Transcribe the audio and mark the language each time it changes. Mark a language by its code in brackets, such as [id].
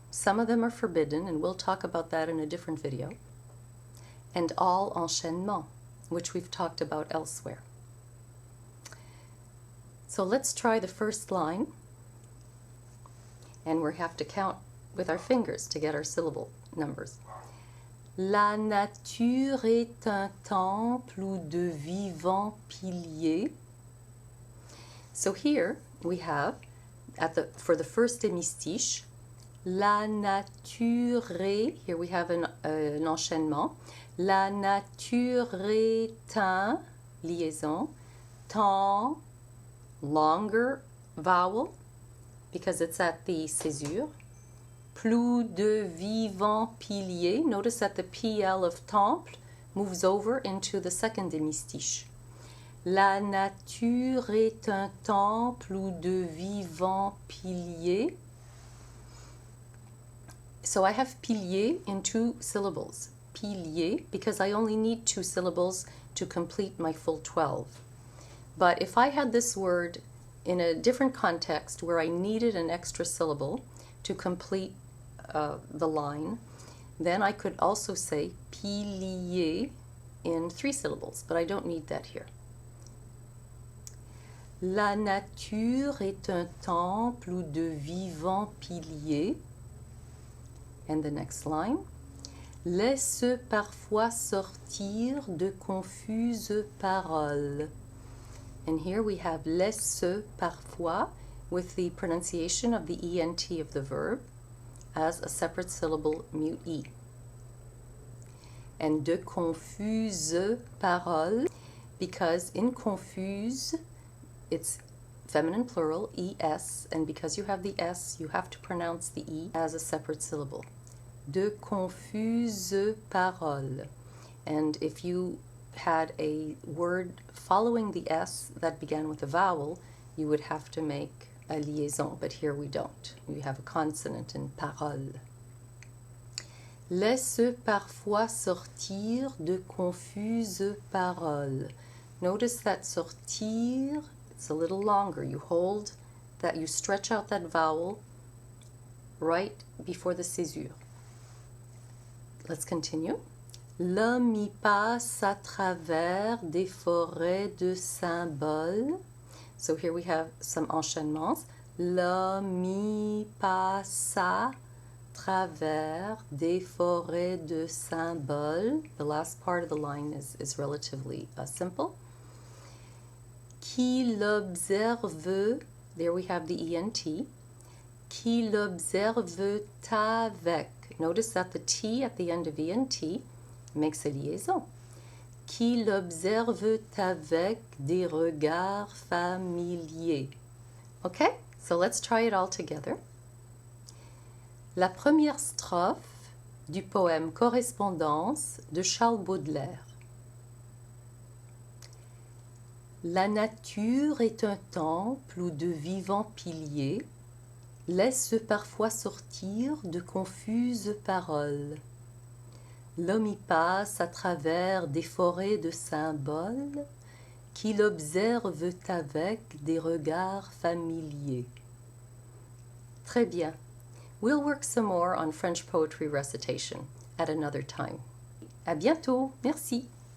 [en] Some of them are forbidden, and we'll talk about that in a different video, and all enchaînements, which we've talked about elsewhere. So let's try the first line, and we have to count with our fingers to get our syllable numbers. [fr] La nature est un temple où de vivants piliers. [en] So here we have, for the first hémistiche, [fr] la nature est, [en] here we have an enchaînement. [fr] La nature est un, [en] liaison, temps, longer vowel because it's at the césure. [fr] Plus de vivants piliers. [en] Notice that the PL of temple moves over into the second hémistiche. [fr] La nature est un temple où de vivants piliers. [en] So I have piliers in 2 syllables. Piliers, because I only need 2 syllables to complete my full 12. But if I had this word in a different context where I needed an extra syllable to complete the line, then I could also say pilier in 3 syllables, but I don't need that here. [fr] La nature est un temple où de vivants piliers. [en] And the next line. [fr] Laissent parfois sortir de confuses paroles. [en] And here we have [fr] laissent parfois [en] with the pronunciation of the ENT of the verb as a separate syllable, mute E. And [fr] de confuses paroles, [en] because in confuse, it's feminine plural, ES, and because you have the S, you have to pronounce the E as a separate syllable. [fr] De confuses paroles. [en] And if you had a word following the S that began with a vowel, you would have to make a liaison, but here we don't. We have a consonant in parole. [fr] Laissent parfois sortir de confuses paroles. [en] Notice that sortir, it's a little longer. You hold that, you stretch out that vowel right before the césure. Let's continue. [fr] L'homme passe à travers des forêts de symboles. [en] So here we have some enchaînements. [fr] L'homme passe à travers des forêts de symboles. [en] The last part of the line is relatively simple. [fr] Qui l'observe, [en] there we have the ENT. [fr] Qui l'observe avec. [en] Notice that the T at the end of ENT makes a liaison. [fr] Qui l'observe avec des regards familiers. Okay, [en] So let's try it all together. [fr] La première strophe du poème Correspondances de Charles Baudelaire. La nature est un temple où de vivants piliers laissent parfois sortir de confuses paroles. L'homme y passe à travers des forêts de symboles qu'il observe avec des regards familiers. Très bien. [en] We'll work some more on French poetry recitation at another time. [fr] À bientôt. Merci.